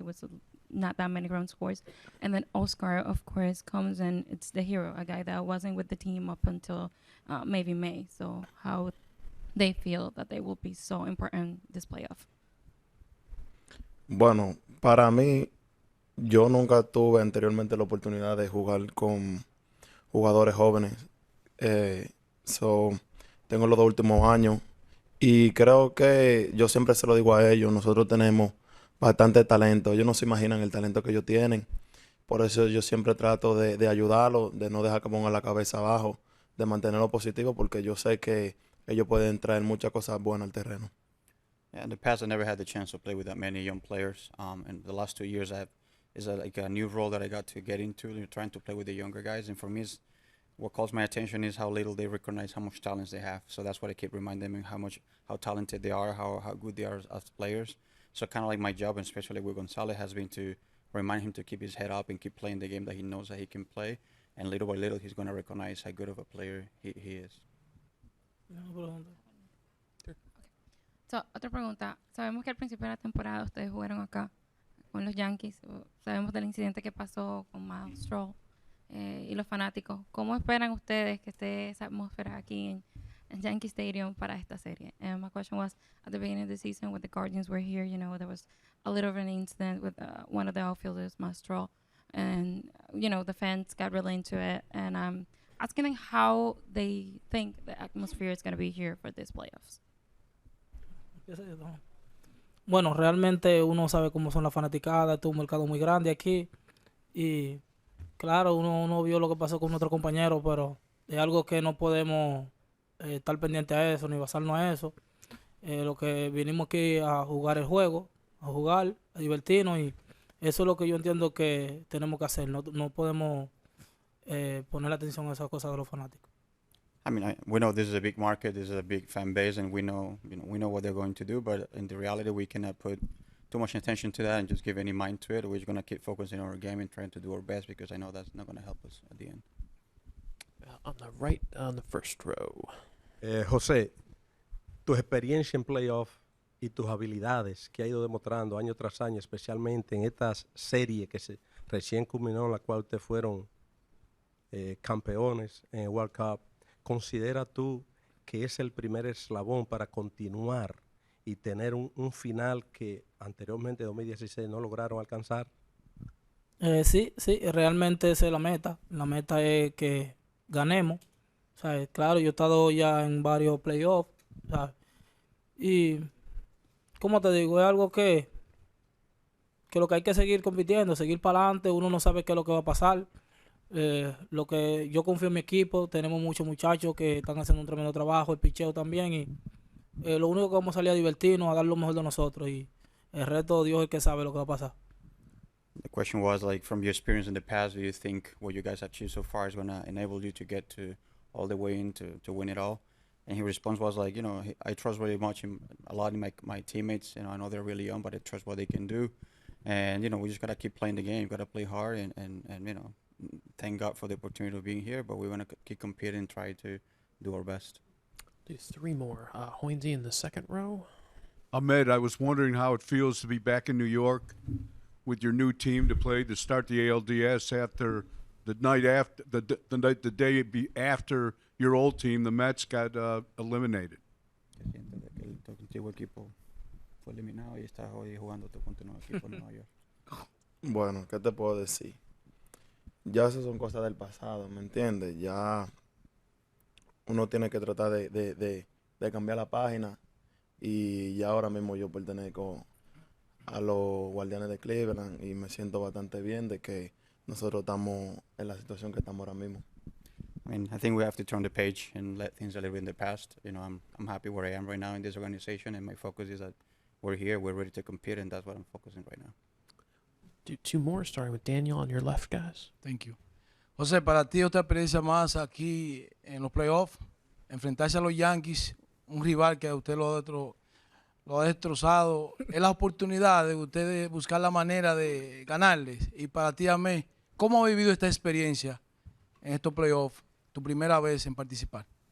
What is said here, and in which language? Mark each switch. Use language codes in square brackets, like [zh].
[en] It was not that many run scores. And then Oscar, of course, comes and it's the hero, a guy that wasn't with the team up until maybe May. So how they feel that they will be so important this playoff. [es] Bueno, para mí, yo nunca tuve anteriormente la oportunidad de jugar con jugadores jóvenes. Tengo los 2 últimos años y creo que yo siempre se lo digo a ellos, nosotros tenemos bastante talento. Ellos no se imaginan el talento que ellos tienen. Por eso yo siempre trato de ayudarlos, de no dejar que pongan la cabeza abajo, de mantenerlo positivo, porque yo sé que ellos pueden traer muchas cosas buenas al terreno. [en] Yeah, in the past, I never had the chance to play with that many young players. And the last 2 years, is a new role that I got to get into, trying to play with the younger guys. And for me, what calls my attention is how little they recognize how much talent they have. So that's what I keep reminding them, how talented they are, how good they are as players. So kind of like my job, and especially with Gonzalez, has been to remind him to keep his head up and keep playing the game that he knows that he can play. And little by little, he's going to recognize how good of a player he is. [es] So, otra pregunta. Sabemos que al principio de la temporada ustedes jugaron acá con los Yankees. Sabemos del incidente que pasó con nuestro y los fanáticos. ¿Cómo esperan ustedes que esté esa atmósfera aquí en Yankee Stadium para esta serie? [en] And my question was, at the beginning of the season when the Guardians were here, there was a little of an incident with one of the outfielders, Mastro, and, the fans got really into it. And I'm asking them how they think the atmosphere is going to be here for these playoffs. [es] Bueno, realmente uno sabe cómo son las fanaticadas, es un mercado muy grande aquí y claro, uno vio lo que pasó con nuestro compañero, pero es algo que no podemos estar pendiente a eso ni basarnos a eso. Lo que vinimos aquí a jugar el juego, a divertirnos y eso es lo que yo entiendo que tenemos que hacer. No podemos poner atención a esas cosas de los fanáticos. [en] I mean, we know this is a big market, this is a big fan base, and we know what they're going to do. But in the reality, we cannot put too much attention to that and just give any mind to it. We're just going to keep focusing on our game and trying to do our best, because I know that's not going to help us at the end. On the right, on the first row. [es] José, tu experiencia en playoff y tus habilidades que ha ido demostrando año tras año, especialmente en estas series que recién culminó, en la cual ustedes fueron campeones en el World Cup. ¿Considera tú que es el primer eslabón para continuar y tener un final que anteriormente en 2016 no lograron alcanzar? Sí, realmente esa es la meta. La meta es que ganemos. O sea, claro, yo he estado ya en varios playoffs. Y, como te digo, es algo que lo que hay que seguir compitiendo, seguir para adelante. Uno no sabe qué es lo que va a pasar. Lo que yo confío en mi equipo, tenemos muchos muchachos que están haciendo un tremendo trabajo, el picheo también, y lo único que vamos a salir a divertirnos, a dar lo mejor de nosotros, y el resto Dios es el que sabe lo que va a pasar. [en] The question was, like, from your experience in the past, do you think what you guys have achieved so far is going to enable you to get to all the way in to win it all? And his response was like, I trust really much a lot in my teammates. I know they're really young, but I trust what they can do. And, we just got to keep playing the game. Got to play hard and thank God for the opportunity of being here, but we want to keep competing and try to do our best. Do 3 more. Hoynesy in the second row. Amed, I was wondering how it feels to be back in New York with your new team to start the ALDS after the night after the day after your old team, the Mets, got eliminated. [es] ¿Qué sientes de que tu antiguo equipo fue eliminado y estás hoy jugando con tu nuevo equipo en Nueva York? Bueno, ¿qué te puedo decir? Ya esas son cosas del pasado, ¿me entiendes? Ya uno tiene que tratar de cambiar la página y ya ahora mismo yo pertenezco a los Guardianes de Cleveland y me siento bastante bien de que nosotros estamos en la situación que estamos ahora mismo. [en] I mean, I think we have to turn the page and let things that live in the past. I'm happy where I am right now in this organization, and my focus is that we're here, we're ready to compete, and that's what I'm focusing right now. Do 2 more, starting with Daniel on your left, guys. Thank you. [es] José, para ti otra experiencia más aquí en los playoffs. enfrentarse a los Yankees, un rival que a usted lo ha destrozado, es la oportunidad de ustedes buscar la manera de ganarles. Y para ti, Amed, ¿cómo ha vivido esta experiencia en estos playoffs, tu primera vez en participar?